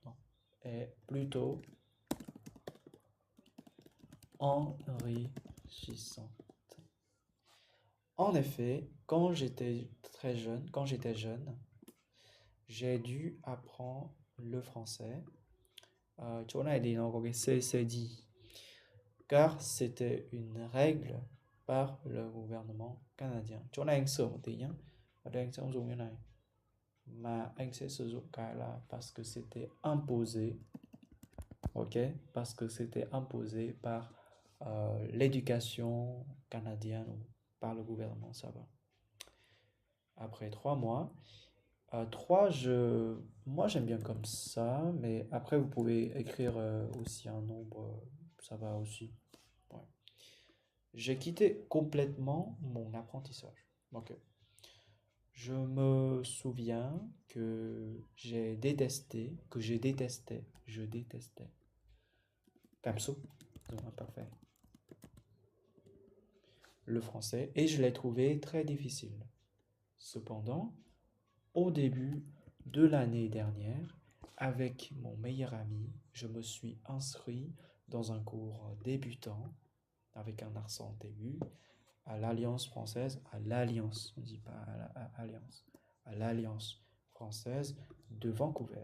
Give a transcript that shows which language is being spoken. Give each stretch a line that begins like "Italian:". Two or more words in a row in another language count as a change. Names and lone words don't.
French: Non, est plutôt enrichissante. En effet, quand j'étais jeune, j'ai dû apprendre le français.
Vietnamese: Chỗ này thì nó có cái
French: CCD, car c'était une règle par le gouvernement canadien.
Vietnamese: Chỗ này anh sửa một tí nhé. Ở đây anh sẽ không dùng như này, mà anh sẽ sử dụng cái là
French: parce que c'était imposé. Ok, parce que c'était imposé par l'éducation canadienne ou par le gouvernement, ça va. Après 3 mois, moi j'aime bien comme ça, mais après vous pouvez écrire aussi un nombre, ça va aussi. Ouais. J'ai quitté complètement mon apprentissage. Ok. Je me souviens que je détestais,
Vietnamese: cảm xúc,
French: imparfait, le français, et je l'ai trouvé très difficile. Cependant, au début de l'année dernière, avec mon meilleur ami, je me suis inscrit dans un cours débutant avec un accent aigu à l'Alliance française, à l'Alliance, on ne dit pas à l'Alliance, à l'Alliance française de Vancouver.